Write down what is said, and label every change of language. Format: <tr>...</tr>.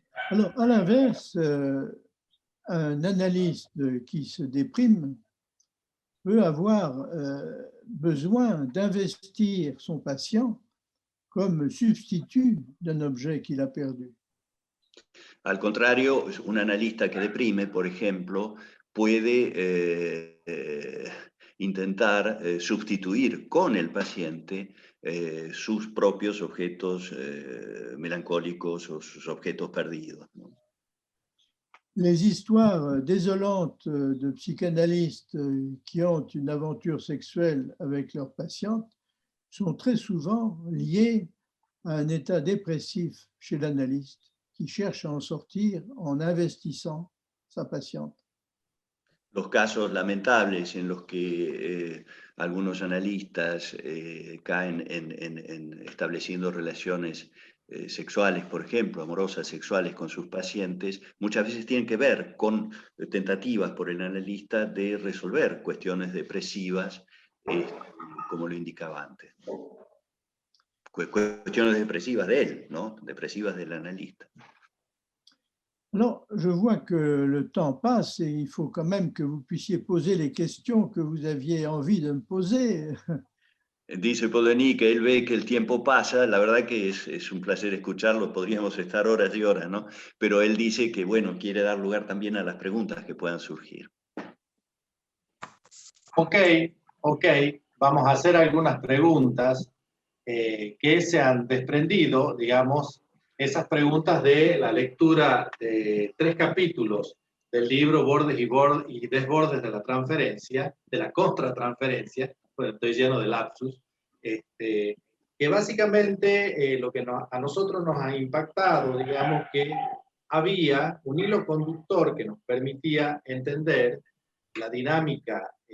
<fr>Alors, à l'inverse, un analyste qui se déprime peut avoir besoin d'investir son patient comme substitut d'un objet qu'il a perdu.</fr> <es>Al contrario, un analista que deprime, por ejemplo, puede intentar sustituir con el paciente sus propios objetos melancólicos o sus objetos perdidos, ¿no?</es> <fr>Les histoires désolantes de psychanalystes qui ont une aventure sexuelle avec leurs patientes sont très souvent liées à un état dépressif chez l'analyste qui cherche à en sortir en investissant sa patiente.</fr> <es>Los casos lamentables en los que algunos analistas caen en estableciendo relaciones sexuales, por ejemplo, amorosas sexuales con sus pacientes, muchas veces tienen que ver con tentativas por el analista de resolver cuestiones depresivas, como lo indicaba antes. Cuestiones depresivas de él, ¿no? Depresivas del analista.</es> <fr>Alors, je vois que le temps passe et il faut quand même que vous puissiez poser les questions que vous aviez envie de me poser.</fr> <es>Dice Paul Denis que él ve que el tiempo pasa, la verdad que es un placer escucharlo, podríamos estar horas y horas, ¿no? Pero él dice que, bueno, quiere dar lugar también a las preguntas que puedan surgir. Ok, vamos a hacer algunas preguntas que se han desprendido, digamos, esas preguntas de la lectura de 3 capítulos del libro Bordes y Desbordes de la Transferencia, de la Contratransferencia, bueno, estoy lleno de lapsus, que básicamente lo que a nosotros nos ha impactado, digamos que había un hilo conductor que nos permitía entender la dinámica</es>